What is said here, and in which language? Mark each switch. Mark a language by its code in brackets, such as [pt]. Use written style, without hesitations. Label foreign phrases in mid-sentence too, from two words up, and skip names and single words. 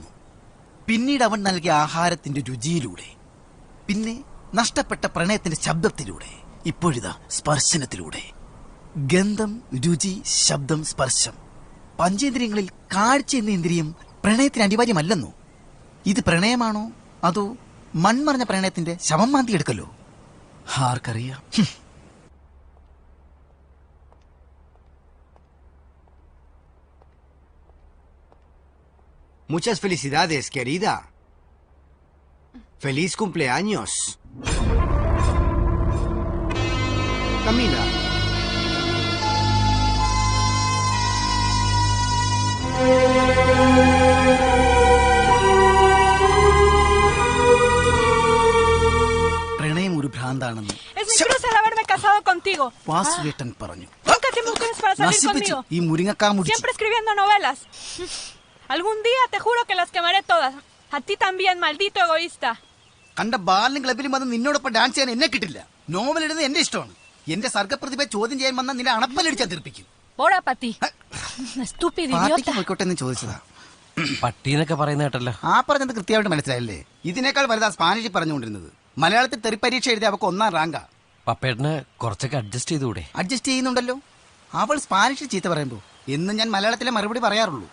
[ml] പിന്നീട് അവൻ നൽകിയ ആഹാരത്തിന്റെ രുചിയിലൂടെ, പിന്നെ നഷ്ടപ്പെട്ട പ്രണയത്തിന്റെ ശബ്ദത്തിലൂടെ, ഇപ്പോഴിതാ സ്പർശനത്തിലൂടെ. ഗന്ധം, രുചി, ശബ്ദം, സ്പർശം, പഞ്ചേന്ദ്രിയങ്ങളിൽ കാഴ്ച എന്ന ഇന്ദ്രിയം പ്രണയത്തിന് അനിവാര്യമല്ലെന്നോ? ഇത് പ്രണയമാണോ അതോ മൺമറഞ്ഞ പ്രണയത്തിന്റെ ശവം മാന്തിയെടുക്കലോ? ആർക്കറിയാം. [es] Muchas felicidades, querida. Feliz cumpleaños. Camila. [ml] പ്രണയം ഒരു ഭ്രാന്താണെന്ന് വാസുവേട്ടൻ പറഞ്ഞു. ഈ മുരിങ്ങക്കാ [es] Siempre escribiendo novelas. Algún día te juro que las quemaré todas. A ti también, maldito egoísta. [ml] കണ്ട ബാലിനും ക്ലബിലും വന്ന് നിന്നോടൊപ്പം ഡാൻസ് ചെയ്യാൻ എന്നെ കിട്ടില്ല. നോവൽ എഴുതുന്നത് എന്റെ ഇഷ്ടമാണ്. എന്റെ സർഗപ്രതിഭ ചോദ്യം ചെയ്യാൻ വന്ന നിന്നെ അണപ്പലടിച്ചാൽ തീർപ്പിക്കും. [es] Ora pati. Estúpido idiota. [ml] പോയിക്കോട്ടെ എന്ന് ചോദിച്ചതാ. പട്ടീന്നൊക്കെ പറയുന്ന കേട്ടല്ലോ. ആ പറഞ്ഞത് കൃത്യമായിട്ട് മനസ്സിലായല്ലേ? ഇതിനേക്കാൾ വലുതാ സ്പാനിഷിൽ പറഞ്ഞുകൊണ്ടിരുന്നത്. മലയാളത്തിൽ തെറിപ്പരീക്ഷ എഴുതി അവക്ക് 1ാം റാങ്കാ. പപ്പേട്ടന് കുറച്ചൊക്കെ അഡ്ജസ്റ്റ് ചെയ്തുകൂടെ? അഡ്ജസ്റ്റ് ചെയ്യുന്നുണ്ടല്ലോ. അവൾ സ്പാനിഷിൽ ചീത്ത പറയുമ്പോ എന്നും ഞാൻ മലയാളത്തിലെ മറുപടി പറയാറുള്ളൂ.